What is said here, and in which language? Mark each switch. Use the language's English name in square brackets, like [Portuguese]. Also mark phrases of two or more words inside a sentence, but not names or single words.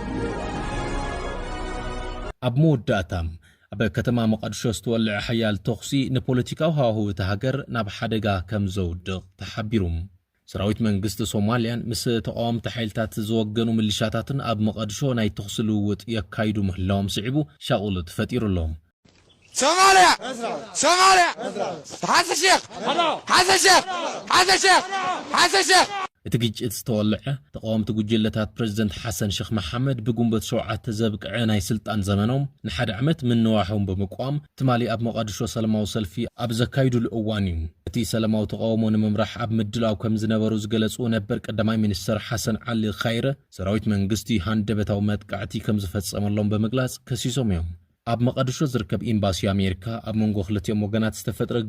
[Tigrinya] ኣብ መወዳእታ ኣብ ከተማ መቐድሾ ዝተወልዐ ሓያል ተኽሲ ንፖለቲካዊ ሃዋህው እቲ ሃገር ናብ ሓደጋ ከም ዘውድቕ ተሓቢሩ ሰራዊት መንግስቲ ሶማልያን ምስ ተቃወምቲ ሓይልታት ዝወገኑ ምልሻታትን ኣብ መቐድሾ ናይ ተኽሲ ልውውጥ የካይዱ ምህላዎም ስዒቡ ሻቑል ተፈጢሩሎም Somalia! Somalia! Hassan Sheikh! Hassan Sheikh! Hassan Sheikh! Hassan Sheikh! እቲ ግጭት ዝተወልዐ ተቃወምቲ ጉጅለታት ፕሬዝደንት ሓሰን ሼክ መሐመድ ብጉንበት 7 ዘብቅዐ ናይ ስልጣን ዘመኖም ንሓደ ዓመት ምንዋሖም ብምቋም ትማሊ ኣብ መቐድሾ ሰላማዊ ሰልፊ ኣብ ዘካይዱሉ እዋን እዩ እቲ ሰላማዊ ተቃውሞ ንምምራሕ ኣብ ምድላው ከም ዝነበሩ ዝገለጹ ነበር ቀዳማይ ሚኒስትር ሓሰን ዓሊ ኻይረ ሰራዊት መንግስቲ ሃንደበታዊ መጥቃዕቲ ከም ዝፈጸመሎም ብምግላጽ ከሲሶም እዮም ኣብ መቐድሾ ዝርከብ ኤምባሲ ኣሜሪካ ኣብ መንጎ ክልቲኦም ወገናት ዝተፈጥረ